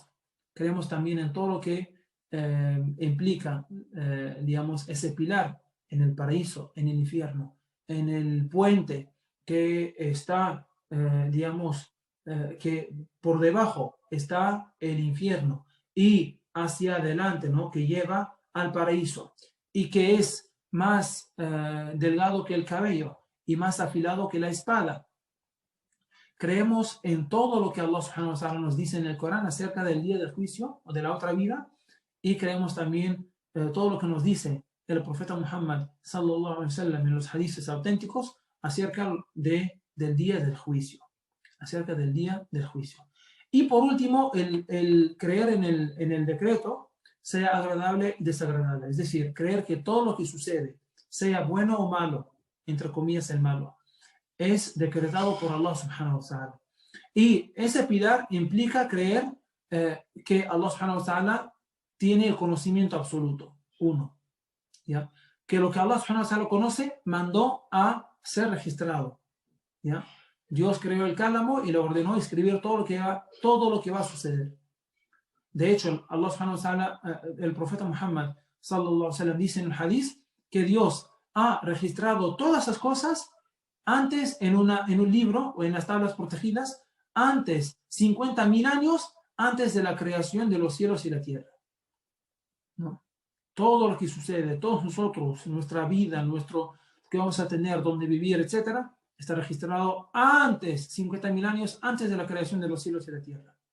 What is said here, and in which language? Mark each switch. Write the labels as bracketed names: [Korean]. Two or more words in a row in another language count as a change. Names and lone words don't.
[Spanish] Creemos también en todo lo que implica, digamos, ese pilar en el paraíso, en el infierno, en el puente que está, digamos, que por debajo está el infierno y hacia adelante, ¿no?, que lleva al paraíso, y que es más delgado que el cabello y más afilado que la espada. Creemos en todo lo que Allah [Arabic] سبحانه وتعالى [Spanish] nos dice en el Corán acerca del día del juicio o de la otra vida, y creemos también todo lo que nos dice el profeta Muhammad [Arabic] صلى الله عليه وسلم [Spanish] en los hadices auténticos acerca del día del juicio, Y por último, el creer en el decreto, sea agradable y desagradable, es decir, creer que todo lo que sucede, sea bueno o malo, entre comillas el malo, es decretado por Allah [Arabic] سبحانه وتعالى. [Spanish] Y ese pilar implica creer que Allah [Arabic] سبحانه وتعالى [Spanish] tiene el conocimiento absoluto, uno, ¿ya? Que lo que Allah [Arabic] سبحانه وتعالى [Spanish] conoce, mandó a ser registrado, ¿ya? Dios creó el cálamo y le ordenó escribir todo lo que va a suceder. De hecho, Allah [Arabic] سبحانه وتعالى, [Spanish] el profeta Muhammad [Arabic] صلى الله عليه وسلم [Spanish] dice en el hadith que Dios ha registrado todas esas cosas antes en un libro o en las tablas protegidas, antes 50.000 años antes de la creación de los cielos y la tierra, ¿no? Todo lo que sucede, todos nosotros, nuestra vida, nuestro que vamos a tener, dónde vivir, etcétera, está registrado antes, 50.000 años antes de la creación de los cielos y la tierra.